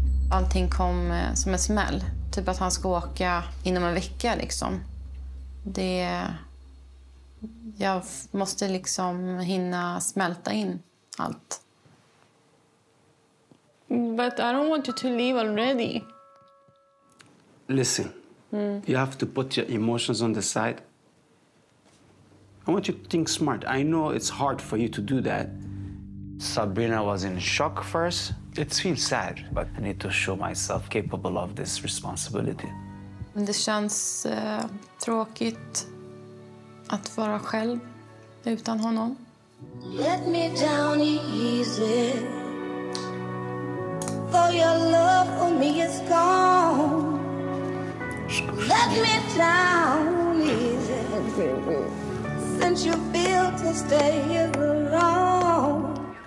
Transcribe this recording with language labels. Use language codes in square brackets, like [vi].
[sv] Allting kom som en smäll. Typ att han ska åka inom en vecka, liksom. Jag måste liksom hinna smälta in allt. [en] But I don't want you to leave already. Listen, you have to put your emotions on the side. I want you to think smart. I know it's hard for you to do that. Sabrina was in shock first. It feels sad, but I need to show myself capable of this responsibility. [sv] Det känns tråkigt att vara själv utan honom. [en] Let me down easy. For your love for me is gone. Let me down easy. Since you built to stay around.